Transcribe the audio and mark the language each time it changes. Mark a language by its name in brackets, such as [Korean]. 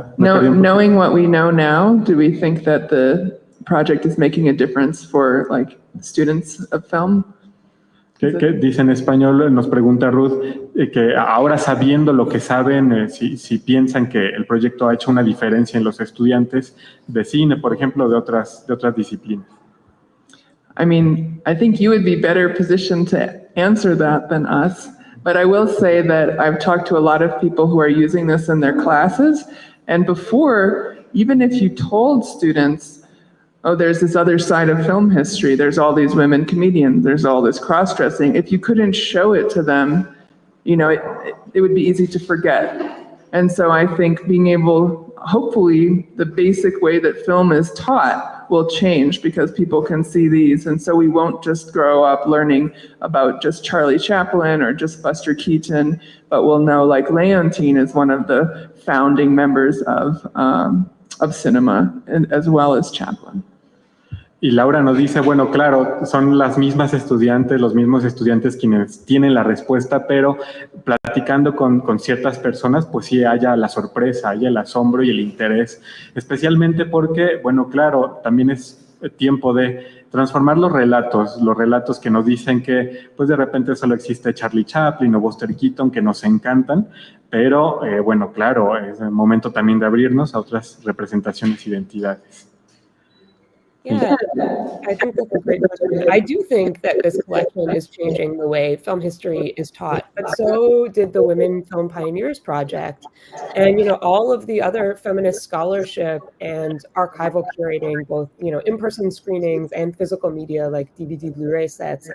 [English] Knowing what we know now, do we think that the project is making a difference for like students of film? [Spanish] Que dice en español, nos pregunta Ruth, que ahora sabiendo lo que saben, si piensan que el proyecto ha hecho una diferencia en los estudiantes de cine, por ejemplo, de otras disciplinas. [English] I mean, I think you would be better positioned to answer that than us, but I will say that I've talked to a lot of people who are using this in their classes, and before, even if you told students, oh, there's this other side of film history, there's all these women comedians, there's all this cross-dressing, if you couldn't show it to them, you know, it would be easy to forget. And so I think being able, hopefully, the basic way that film is taught will change because people can see these. And so we won't just grow up learning about just Charlie Chaplin or just Buster Keaton, but we'll know like Leontine is one of the founding members of cinema, as well as Chaplin. [Spanish] Y Laura nos dice, bueno, claro, son las mismas estudiantes, los mismos estudiantes quienes tienen la respuesta, pero platicando con ciertas personas, pues sí haya la sorpresa, haya el asombro y el interés, especialmente porque, bueno, claro, también es tiempo de transformar los relatos que nos dicen que, pues de repente solo existe Charlie Chaplin o Buster Keaton, que nos encantan, pero, bueno, claro, es el momento también de abrirnos a otras representaciones e identidades. [English] Yeah, I think that's a great question. I do think that this collection is changing the way film history is taught, but so did the Women Film Pioneers Project. And, you know, all of the other feminist scholarship and archival curating, both, you know, in-person screenings and physical media like DVD, Blu-ray sets.